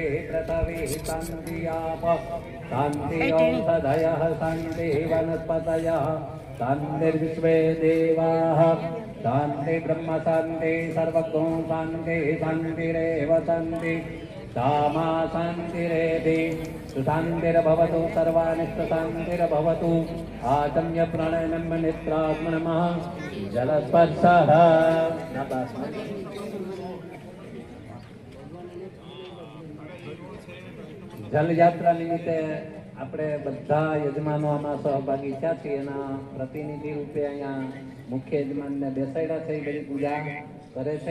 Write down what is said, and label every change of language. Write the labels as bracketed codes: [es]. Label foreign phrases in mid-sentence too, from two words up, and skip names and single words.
[sa] पृथिवी शान्ति आप शान्ति औषधयः शान्ति वनस्पतयः शान्तिर्विश्वे देवाः शान्ति ब्रह्म शान्ति सर्वगो शान्ति शान्तिरेव शान्ति सामा शान्तिरेधि सुशान्तिर्भवतु सर्वानिष्टशान्तिर्भवतु आचम्य प्रणयनम् नित्रात्मनमः जलस्पर्शः [gu] જલયાત્રા નિમિત્તે આપણે બધા યજમાનો આમાં સહભાગી થયા છીએ. એના પ્રતિનિધિ રૂપે અહીંયા મુખ્ય યજમાનને બેસાડ્યા છે, એ બધી પૂજા કરે છે.